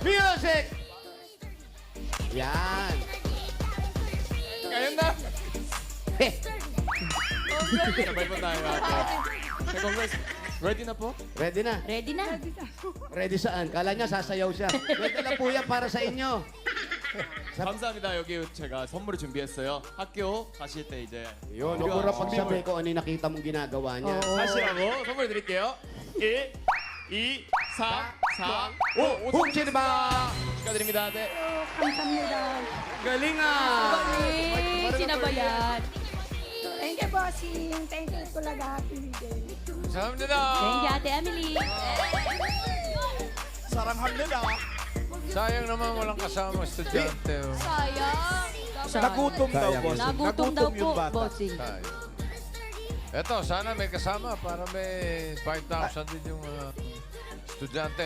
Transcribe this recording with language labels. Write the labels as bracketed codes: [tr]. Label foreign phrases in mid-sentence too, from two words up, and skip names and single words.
[tl] Music! Yan. Ngayon na. Eh, Sabay po tayo, ate. Congrats. Ready na po? ready na. Ready na. Ready saan? Kala niya sasayaw siya. Ready na po yan para sa inyo. [ko] 감사합니다. 여기 제가 선물을 준비했어요. 학교 가실 때 이제 [tl] Yun, huwag mo na pagsabi ko ano yung nakita mong ginagawa niya. [ko] 하시라고 선물 드릴게요. 1, 2, 3, 4, 5. [tl] Hungsin ba? [ko] 축하드립니다. 네. Kamsamnida. [tl] Galing ah! Galing. Sinabayan. [en] Thank you, bossing. Thank you talaga, Piligay. [ko] 감사합니다. [en] Thank you, [tl] Ate Emily. [ko] Saranghamnida. [tl] Sayang naman walang kasama estudyante. oh. Sayang. Nagutom daw, boss. Nagutom daw yung po, bata. bossing. Sayang. Eto, sana may kasama para may 5,000 din yung estudyante.